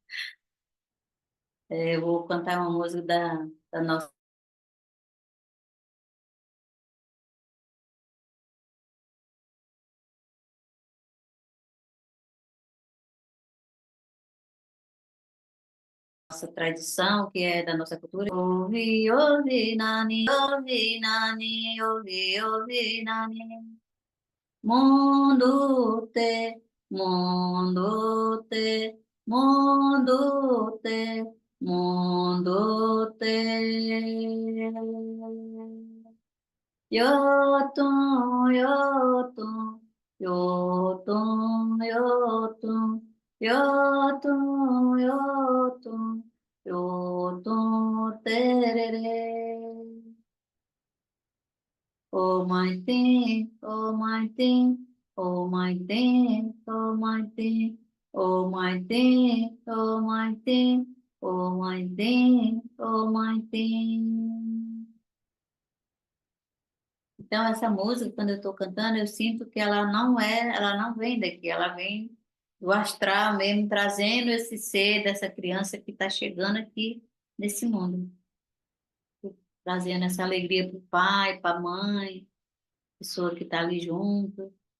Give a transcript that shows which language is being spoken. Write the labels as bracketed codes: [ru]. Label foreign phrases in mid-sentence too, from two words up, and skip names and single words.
[pt] Eu vou cantar uma música da nossa tradição, que é da nossa cultura. Ouvi, ouvi, nani, ouvi, nani, ouvi, ouvi, nani. Mundo te, mundo te, mundo te, mundo te. Yotun, yotun, yotun, yotun, yotun, yotun, yotun, tereré. Oh my thing, oh my thing, oh my thing, oh my thing, oh my thing, oh my thing, oh my thing, oh my thing. Então, essa música, quando eu estou cantando, eu sinto que ela não vem daqui, ela vem do astral mesmo, trazendo esse ser dessa criança que está chegando aqui nesse mundo, trazendo essa alegria para o pai, para a mãe, pessoa que está ali junto.